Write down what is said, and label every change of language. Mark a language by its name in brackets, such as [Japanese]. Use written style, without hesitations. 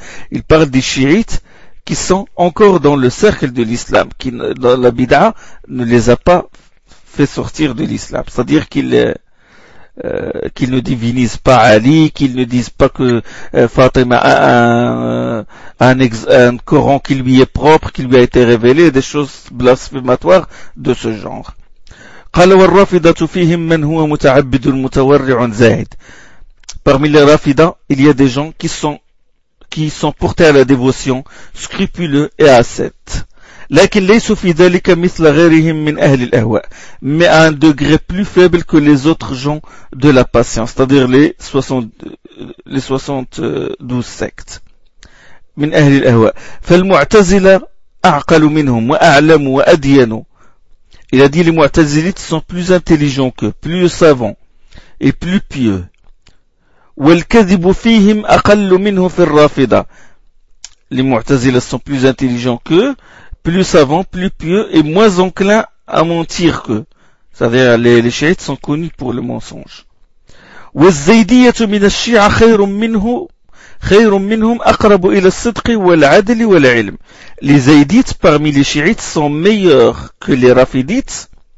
[French] Ils parlent des chiites qui sont encore dans le cercle de l'islam, qui dans la bid'a ne les a pas fait sortir de l'islam, c'est-à-dire qu'ils ne divinisent pas Ali, qu'ils ne disent pas que Fatima a un Coran qui lui est propre, qui lui a été révélé, des choses blasphématoires de ce genre. [Arabic] قَالَ وَالْرَافِدَةُ فِيهِمْ مَنْ هُوَ مُتَعَبِّدٌ مُتَوَرِّعٌ زَاهِدٌ. [French] Parmi les rafidas, il y a des gens qui sont portés à la dévotion, scrupuleux et ascètes. [Arabic] لكن ليس في ذلك مثل غيرهم من أهل الأهواء. [French] Mais à un degré plus faible que les autres gens de la patience, c'est-à-dire les 72 sectes. [Arabic] من أهل الأهواء. فالمعتزلة أعقل منهم وأعلم وأديان. [French] Il a dit, les mu'tazilites sont plus intelligents qu'eux, plus savants et plus pieux. [Arabic] والكذب فيهم أقل منهم في الرافضة. [French] Les mu'tazilites sont plus intelligents qu'eux, plus savants, plus pieux et moins enclins à mentir qu'eux. C'est-à-dire, les chiites sont connus pour le mensonge. [Arabic] وَالزَّيْدِيَةُ مِنَ الشِّيعَ خَيْرٌ مِّنْهُمْ أَقْرَبُ إِلَى الصِّدْقِ وَالْعَدْلِ وَالْعِلْمِ. [French] Les zaydites parmi les chiites sont meilleurs que les rafidites.